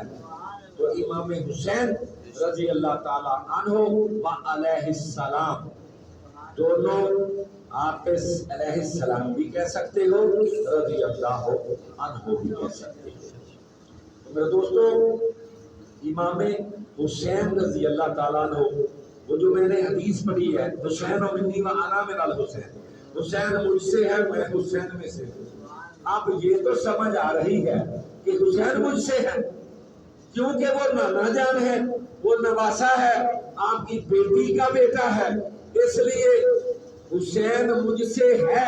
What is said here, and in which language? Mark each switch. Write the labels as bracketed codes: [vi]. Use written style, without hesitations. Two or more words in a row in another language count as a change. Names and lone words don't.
[ur] تو امام حسین [ar] رضی اللہ تعالی عنہ و علیہ السلام، [ur] دونوں آپ [ar] علیہ السلام [ur] بھی کہہ سکتے ہو، [ar] رضی اللہ عنہ [ur] بھی کہہ سکتے ہو۔ میرے دوستو، امام حسین [ar] رضی اللہ تعالیٰ عنہ، [ur] وہ جو میں نے حدیث پڑھی ہے، [ar] حسین منی و انا من الحسین، [ur] حسین مجھ سے ہے، میں حسین میں سے ہوں۔ اب یہ تو سمجھ آ رہی ہے کہ حسین مجھ سے ہے، کیونکہ وہ نانا جان ہے، وہ نواسا ہے، آپ کی بیٹی کا بیٹا ہے، اس لیے حسین مجھ سے ہے۔